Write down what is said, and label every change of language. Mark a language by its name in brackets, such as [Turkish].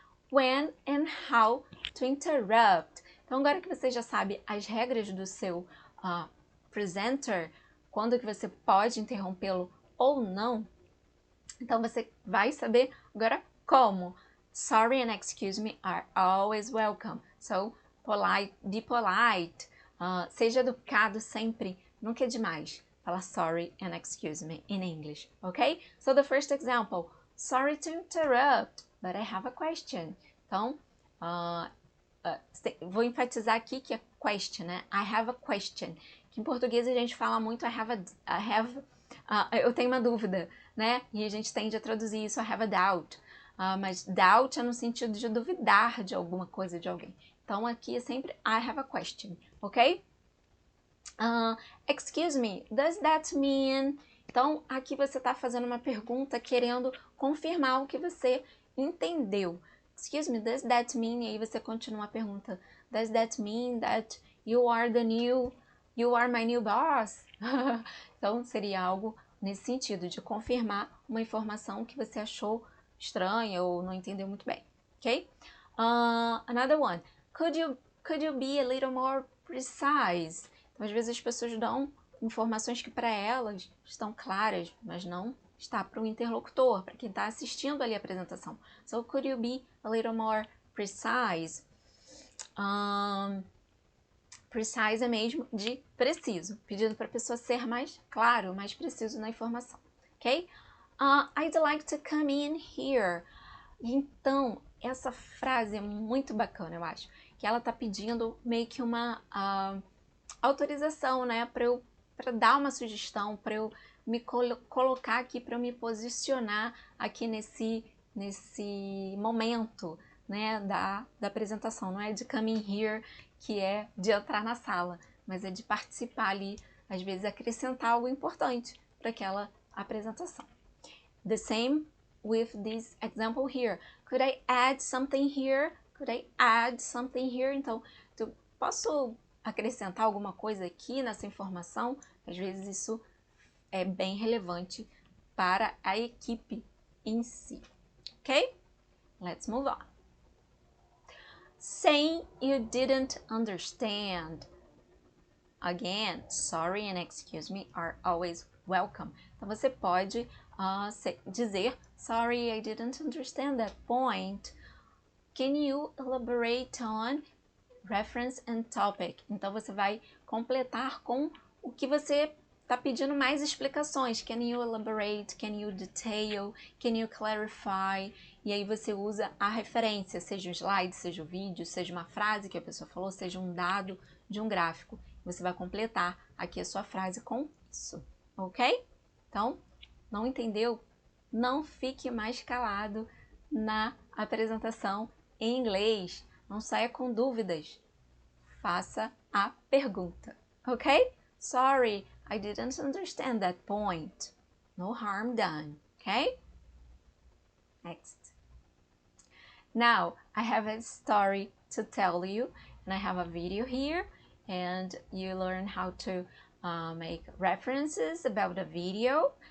[English] When and how to interrupt. [Portuguese] Então, agora que você já sabe as regras do seu presenter, quando que você pode interrompê-lo ou não, então você vai saber agora como. [English] Sorry and excuse me are always welcome. So, be polite. [Portuguese] Seja educado sempre, nunca é demais. [English] Fala sorry and excuse me in English, okay? So the first example, sorry to interrupt, but I have a question. [Portuguese] Então, vou enfatizar aqui que é question, né? [English] I have a question. [Portuguese] Que em português a gente fala muito eu tenho uma dúvida, né? E a gente tende a traduzir isso, [English] I have a doubt. [Portuguese] Mas doubt é no sentido de duvidar de alguma coisa de alguém. Então, aqui é sempre [English] I have a question, [Portuguese] ok? [English] Excuse me, does that mean... [Portuguese] Então, aqui você está fazendo uma pergunta querendo confirmar o que você entendeu. [English] Excuse me, does that mean... [Portuguese] E aí você continua a pergunta. [English] Does that mean that you are my new boss? [Portuguese] Então, seria algo nesse sentido, de confirmar uma informação que você achou estranha ou não entendeu muito bem, ok? [English] Another one. Could you be a little more precise? [Portuguese] Então, às vezes as pessoas dão informações que para elas estão claras, mas não está para o interlocutor, para quem está assistindo ali a apresentação. [English] So, could you be a little more precise? [Portuguese] Precise é mesmo de preciso, pedindo para a pessoa ser mais claro, mais preciso na informação, ok? [English] I'd like to come in here. [Portuguese] Então, essa frase é muito bacana, eu acho, que ela está pedindo meio que uma autorização, né, para dar uma sugestão, para eu me colocar aqui, para eu me posicionar aqui nesse momento, né, da apresentação. Não é de [English] come in here, [Portuguese] que é de entrar na sala, mas é de participar ali, às vezes acrescentar algo importante para aquela apresentação. [English] The same with this example here. Could I add something here? Could I add something here? [Portuguese] Então, eu posso acrescentar alguma coisa aqui nessa informação? Às vezes isso é bem relevante para a equipe em si. [English] Ok? Let's move on. Saying you didn't understand. Again, sorry and excuse me are always welcome. [Portuguese] Então você pode dizer, [English] sorry, I didn't understand that point. Can you elaborate on reference and topic? [Portuguese] Então você vai completar com o que você está pedindo mais explicações. [English] Can you elaborate? Can you detail? Can you clarify? [Portuguese] E aí você usa a referência, seja um slide, seja um vídeo, seja uma frase que a pessoa falou, seja um dado de um gráfico. Você vai completar aqui a sua frase com isso, ok? Então, não entendeu? Não fique mais calado na apresentação em inglês. Não saia com dúvidas. Faça a pergunta, ok? [English] Sorry, I didn't understand that point. No harm done, okay? Next. Now, I have a story to tell you, and I have a video here, and you learn how to make references about the video.